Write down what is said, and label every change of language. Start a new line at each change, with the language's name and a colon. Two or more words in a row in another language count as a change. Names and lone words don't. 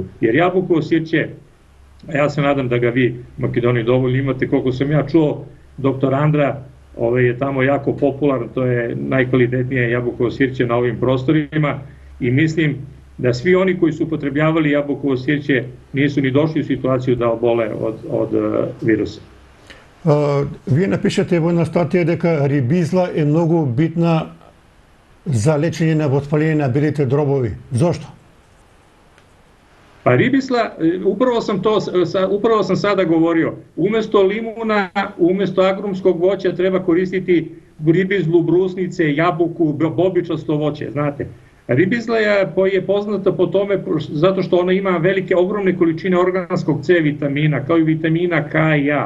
Serbian: Jer jabukovo sirće, ja se nadam da ga vi u Makedoniji dovoljno imate, koliko sam ja čuo, doktor Andra je tamo jako popularan, to je najkvalitetnije jabukovo sirće na ovim prostorima i mislim da svi oni koji su upotrebljavali jabukovo sirće nisu ni došli u situaciju da obole od virusa.
Macedonian: Вие напишете во една статија дека рибизла е многу битна за лечење на воспаление на белите дробови. Зошто?
Serbian: Pa ribisla, upravo sam sada govorio, umesto limuna, umesto agrumskog voća treba koristiti ribizlu, brusnice, jabuku, bobičasto voće, znate. Ribizla je poznata po tome zato što ona ima ogromne količine organskog C vitamina, kao i vitamina K i A.